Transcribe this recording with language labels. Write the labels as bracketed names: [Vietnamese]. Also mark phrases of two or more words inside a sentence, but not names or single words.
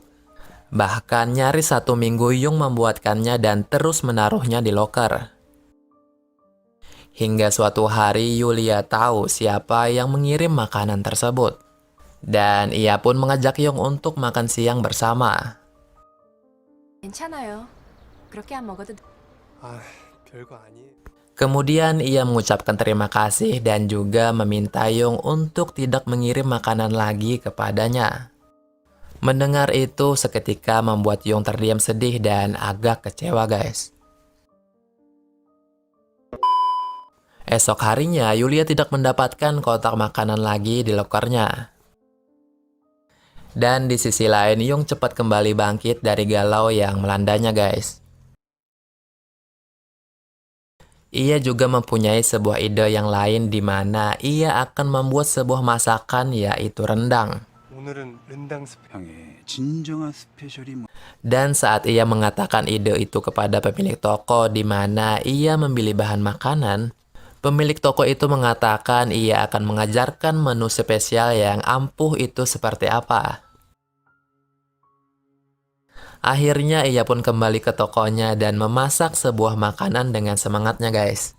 [Indonesian] Bahkan nyaris 1 minggu Yung membuatkannya dan terus menaruhnya di loker. Hingga suatu hari Yulia tahu siapa yang mengirim makanan tersebut. Dan ia pun mengajak Yong untuk makan siang bersama. [Korean] 괜찮아요. 그렇게 안 먹어도 돼. 아, 별거 아니에요. [Indonesian] Kemudian ia mengucapkan terima kasih dan juga meminta Yong untuk tidak mengirim makanan lagi kepadanya. Mendengar itu seketika membuat Yong terdiam sedih dan agak kecewa guys. Esok harinya Yulia tidak mendapatkan kotak makanan lagi di lokernya. Dan di sisi lain Yong cepat kembali bangkit dari galau yang melandanya guys. Ia juga mempunyai sebuah ide yang lain di mana ia akan membuat sebuah masakan yaitu rendang. [Korean] 오늘은 렌당 스페. 형의 진정한 스페셜이 뭐? [Indonesian] Dan saat ia mengatakan ide itu kepada pemilik toko di mana ia membeli bahan makanan, pemilik toko itu mengatakan ia akan mengajarkan menu spesial yang ampuh itu seperti apa. Akhirnya ia pun kembali ke tokonya dan memasak sebuah makanan dengan semangatnya guys.